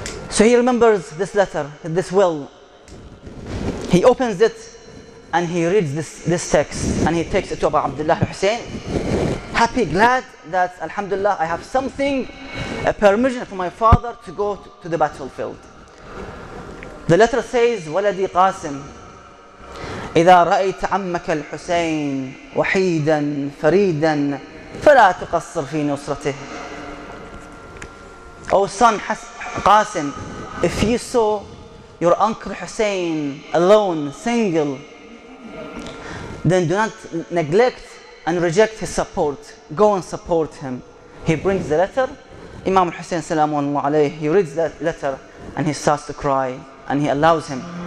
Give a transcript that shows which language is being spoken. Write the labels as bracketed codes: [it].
[en] So he remembers this letter, this will. He opens it and he reads this text and he takes it to Abu Abdullah Hussein, happy, glad that Alhamdulillah I have something, a permission from my father to go to the battlefield. The letter says, [ar] ولدي قاسم إذا رأيت عمك الحسين وحيدا فريدا فلا تقصر في نصرته. [en] O son Qasim, if you saw your uncle Hussein alone, single, then do not neglect and reject his support. Go and support him. He brings the letter. Imam Hussein Salamullah alayhi, he reads that letter and he starts to cry and he allows him